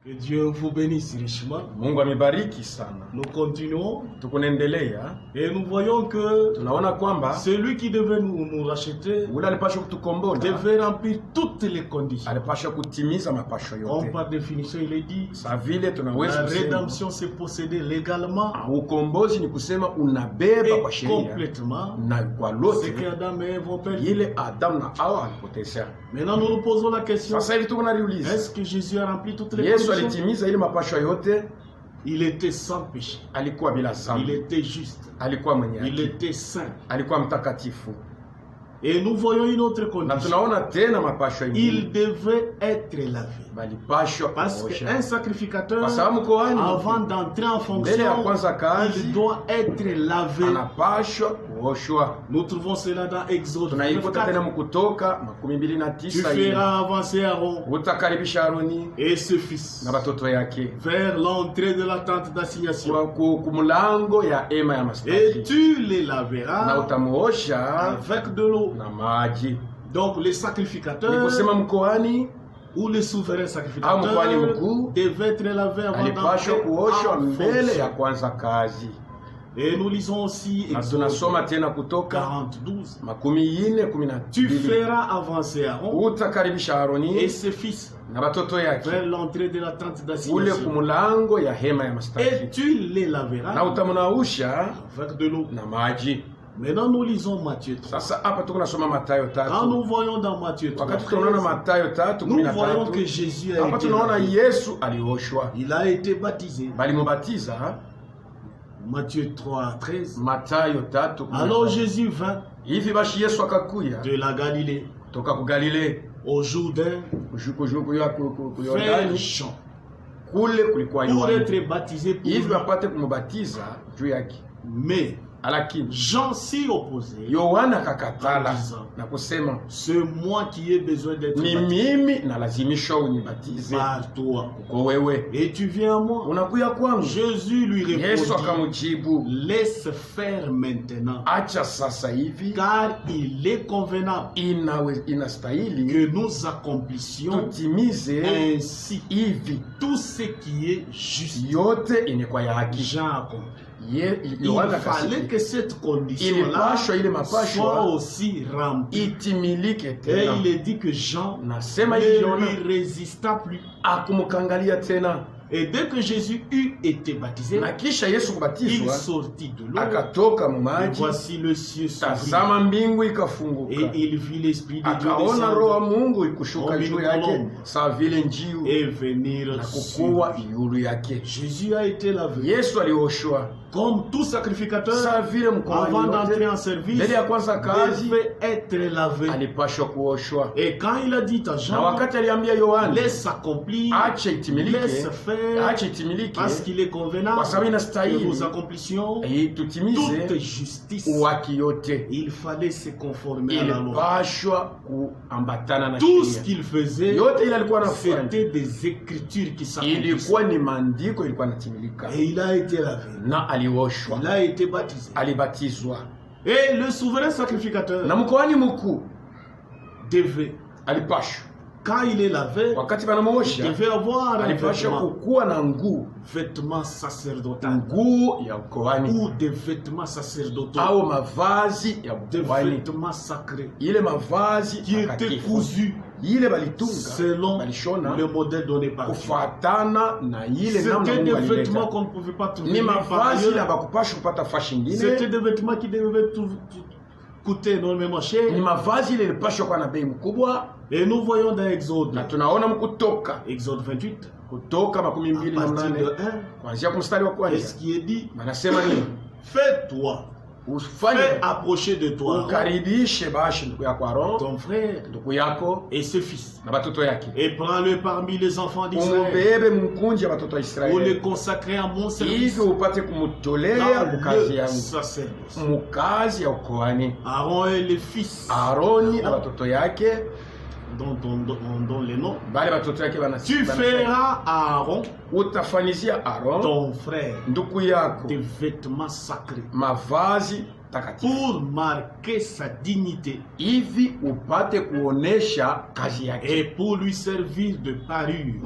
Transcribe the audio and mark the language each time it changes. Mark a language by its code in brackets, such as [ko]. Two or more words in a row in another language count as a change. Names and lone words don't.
[fr] Que Dieu vous bénisse richement. [sw] Mungu amebariki sana. [fr] Nous continuons [sw] Tukunaendelea [fr] et nous voyons que [sw] tunaona kwamba [fr] celui qui devait nous racheter [sw] ule alipaswa kutukombola [fr] devait remplir toutes les conditions. [sw] alipaswa kutimiza mapasho [fr] Comme [sw] yote. [fr] par définition il est dit, [sw] Sa vile tunaweza [fr] la [sw] kusema [fr] rédemption c'est posséder légalement [sw] ukombozi ni kusema unabeba kwa [fr] et [sw] sheria [fr] complètement [sw] na kwa [fr] ce [sw] lote [fr] qu'Adam et Ève ont perdu. [sw] ile Adamu na Hawa alipoteza. [fr] Maintenant nous nous posons la question, [sw] Sasa hivi tunaliuliza, [fr] est-ce que Jésus a rempli toutes les [sw] Yesu [fr] conditions? [sw] alitimiza ile mapasho yote? [fr] Il était sans péché, [sw] Alikuwa bila [fr] il [sw] dhambi, [fr] était juste, [sw] alikuwa mwenye [fr] il [sw] haki, [fr] était saint. [sw] alikuwa mtakatifu. [fr] Et nous voyons une autre [sw] Na [fr] condition, [sw] tunaona tena mapasho [fr] il [sw] ingine [fr] devait être lavé. [sw] balipashwa [fr] Parce [sw] kuosha. [fr] qu'un sacrificateur, [sw] Kwa sababu koani [fr] avant d'entrer en [sw] mbele ya [fr] fonction, [sw] kwanza kazi [fr] il doit être lavé. [sw] anapashwa kuoshwa. [fr] Nous trouvons cela dans Exode [sw] Tunaikuta tena 24. mkutoka [fr] Tu 29 feras avancer Aaron [sw] utakaribisha Aroni [fr] et ses fils [sw] na batoto yake [fr] vers l'entrée de la tente d'assignation. [sw] kumulango ya ema ya [fr] Et [sw] mastaki [fr] tu les [sw] na [fr] laveras [sw] utamuosha [fr] avec de l'eau. [sw] na maji. [fr] Donc les [sw] Ni [fr] sacrificateurs [sw] kusema mkoani [fr] ou les souverains [sw] au [fr] sacrificateurs [sw] mkoani mkuu [fr] devaient être lavés avant [sw] alipashwa [fr] d'entrer [sw] kuoshwa [fr] en [sw] mbele ya [fr] fonction. [sw] kwanza kazi. [fr] Et nous lisons aussi [sw] Na [fr] Exode [sw] tunasoma tena kutoka 40:12. 40:12, [fr] Tu feras avancer Aaron [sw] utakaribisha [fr] et [sw] Aroni [fr] ses fils [sw] na batoto yake [fr] vers l'entrée de la tente [sw] ule [fr] d'assignation. [sw] kumulango ya hema ya [fr] Et [sw] mastaki [fr] tu les [sw] na [fr] laveras [sw] utamunausha [fr] avec de l'eau. [sw] na maji. [fr] Maintenant nous lisons Matthieu 3. [sw] Sasa hapa tuko nasoma Mathayo [fr] Quand nous [sw] 3. [fr] voyons dans Matthieu 3, [sw] Wakati tunaona Mathayo [fr] nous voyons que [sw] 3:13, [fr] Jésus a [sw] hapa [fr] été [sw] tunaona [fr] lavé. [sw] Yesu alioshwa, [fr] Il a été baptisé. [sw] balimubatiza. [fr] Matthieu 3:13. [sw] Mathayo [fr] Alors [sw] 3:13. [fr] Jésus vint [sw] Hivi bashi Yesu akakuya [fr] de la Galilée [sw] toka ku Galile [fr] au Jourdain [sw] kushuku ya ku [fr] vers [sw] Yordani, [fr] Jean [sw] kule kulikuwa [fr] pour [sw] Yohana, [fr] être baptisé pour [sw] hivi [fr] lui. [sw] bapate kumubatiza juu yake. [fr] Mais [sw] Lakini [fr] Jean s'y opposait [sw] Yohana [fr] en [sw] kakatala [fr] disant, [sw] na kusema, [fr] c'est moi qui ai besoin d'être [sw] ni [fr] baptisé [sw] mimi nalazimishwa unibatize [fr] par toi. [sw] uko wewe, [fr] Et tu viens à moi. [sw] unakuya kwangu. [fr] Jésus lui [sw] Yesu [fr] répondit, [sw] akamujibu, [fr] laisse faire maintenant, [sw] acha sasa hivi, [fr] car il est convenable [sw] inastahili [fr] que nous accomplissions [sw] tutimize [fr] ainsi [sw] hivi [fr] tout ce qui est juste. [sw] yote inekwa ya haki. [fr] Jean accomplit. Il [sw] Yohana [fr] fallait [sw] akasikia [fr] que cette condition-là [sw] ilipashwa ile [fr] soit [sw] mapashwa [fr] aussi remplie. [sw] itimilike [fr] Et [sw] tena. [fr] il est dit que Jean [sw] Nasema hivi [fr] ne [sw] Yohana [fr] lui résista plus. [sw] akumukangalia tena, [fr] Et dès que Jésus eut été baptisé, [sw] na kisha Yesu [fr] il [sw] kubatizwa [fr] sortit de l'eau. [sw] akatoka mu [fr] Et [sw] maji, [fr] voici le ciel s'ouvrit. [sw] tazama mbingu [fr] Et [sw] ikafunguka, [fr] il vit l'Esprit de Dieu [sw] akaona roho wa [fr] descendre [sw] Mungu ikushuka [fr] Comme [sw] juu [fr] une [sw] yake [fr] colombe. [sw] sawa vile njiu [fr] et venir [sw] na [fr] sur [sw] kukuwa [fr] lui. [sw] yulu yake. [fr] Jésus a été lavé. [sw] Yesu alioshwa [fr] Comme tout sacrificateur, [sw] sawa vile mkoani [fr] avant d'entrer en [sw] yote, [fr] service, [sw] mbele ya kwanza kazi [fr] devait être lavé. [sw] alipashwa kuoshwa. [fr] Et quand il a dit à [sw] Na [fr] Jean, [sw] wakati aliambia Yohana [fr] laisse accomplir, [sw] acha itimilike, [fr] laisse faire, [sw] acha itimilike, [fr] parce qu'il est convenable [sw] kwa sababu [fr] que [sw] inastahili [fr] nous accomplissions [sw] tutimize [fr] toute justice. [sw] uwaki yote, [fr] Il fallait se conformer à la loi. [sw] ilipashwa kuambatana na [fr] Tout ce [sw] sheria [fr] qu'il faisait, [sw] yote ile alikuwa anafanya, [fr] c'était des écritures qui s'accomplissaient. [sw] ilikuwa ni maandiko ilikuwa inatimilika, [fr] Et il a été lavé. [sw] na alioshwa, [fr] Il a été baptisé. [sw] alibatizwa. [fr] Et le souverain sacrificateur [sw] Na mkoani mkuu [fr] devait, [sw] alipashwa, [fr] quand il est lavé, [sw] wakati [fr] il [sw] banamuosha [fr] devait avoir un [sw] alipashwa [fr] vêtement, [sw] kukuwa na nguo [fr] sacerdotal [sw] ya ukoani [fr] ou des vêtements sacerdotaux, [sw] au mavazi ya [fr] des [sw] ukoani, [fr] vêtements sacrés [sw] ile mavazi [fr] qui étaient [sw] takatifu [fr] cousus [sw] ile balitunga [fr] selon [sw] balishona [fr] le modèle donné par Dieu. [sw] kufuatana na ile namna [fr] C'était des [sw] Mungu [fr] vêtements [sw] alileta. [fr] qu'on ne pouvait pas trouver [sw] Ni [fr] nulle part [sw] mavazi ile [fr] ailleurs. [sw] bakupasha kupata fashi [fr] C'était [sw] ingine, [fr] des vêtements qui devaient coûter énormément [sw] ni [fr] cher. [sw] mavazi ile ilipashwa kuwa na bei mkubwa. [fr] Et nous voyons dans Exode, [sw] Na tunaona mkutoka [fr] Exode 28, [sw] kutoka [fr] à 28 partir de 1, [sw] kuanzia kumstari wa [fr] est-ce [sw] kwanza [fr] qui est dit? [sw] wanasema nini? [fr] Fais-toi, [sw] Ufanye [fr] fais approcher de toi [sw] ukaribishe bashi ndugu yako Aaron, [fr] ton frère [sw] ndugu yako [fr] et ses fils, [sw] na batoto yake, [fr] et prends-le parmi les enfants d'Israël [sw] umubebe mkunji ya batoto wa [fr] pour les [sw] Israeli, [fr] consacrer à mon service [sw] hivyo upate kumutolea [fr] dans [sw] mukazi [fr] le [sw] yangu, [fr] sacerdoce. [sw] mukazi ya ukoani. [fr] Aaron et les fils [sw] Aroni na batoto yake, [fr] dont les noms. [sw] bale batoto yake [fr] Tu feras à Aaron, [sw] utafanyizia Aaron [fr] ton frère, [sw] ndugu yako [fr] des vêtements sacrés [sw] mavazi takatifu, [fr] pour marquer sa dignité [sw] hivi upate kuonesha kazi yake, [fr] et pour lui servir de parure.